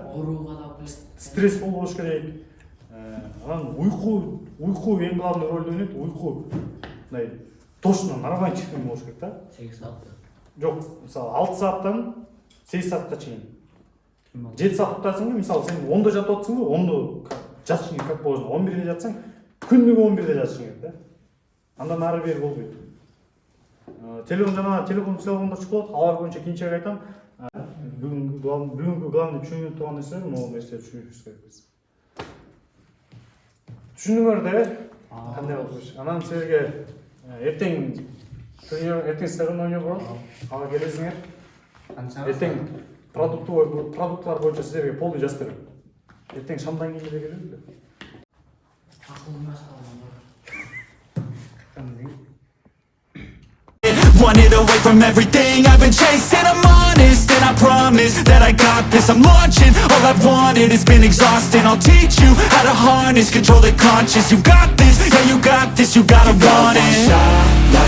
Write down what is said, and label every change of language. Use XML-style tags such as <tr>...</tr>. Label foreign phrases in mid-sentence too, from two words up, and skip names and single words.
<ky>Ооруга да алып келет. Стресс болбош керек. Анан уйку эң главный ролду ойнойт. Уйку мындай</ky> <ru>точно нормально</ru> <ky>чыккан болуш керек да. 8 саат. Жок, мисалы 6 сааттан 8 саатка чейин. 7 саат уктасың, мисалы сен 10-да жатып атсың, 10-да жатышың</ky> <ru>как положено.</ru> <ky>11-де жатсаң, күндүгү 11-де жатышың керек да. Андан ары бери болбойт. Телефон телефондор чыгып атат. Алар боюнча кийинчерээк айтам. Бүгүнкү главный түшүнүп турган нерселер, могу нерселерди түшүнүшүбүз керекпиз. Түшүндүңөр да? Кандай болуш? Анан силерге эртең соревнование болот. Ага келесиңер. Эртең продуктлар боюнча силерге полный жазып берем. Эртең шамдан кийин эле келем эле. Акылым башталган.</ky> <en>Wanted away from everything I've been chasing. I'm honest and I promise that I got this. I'm launching, all I've wanted has been exhausting. I'll teach you how to harness, control the conscious. You got this, yeah you got this, you gotta want it.</en>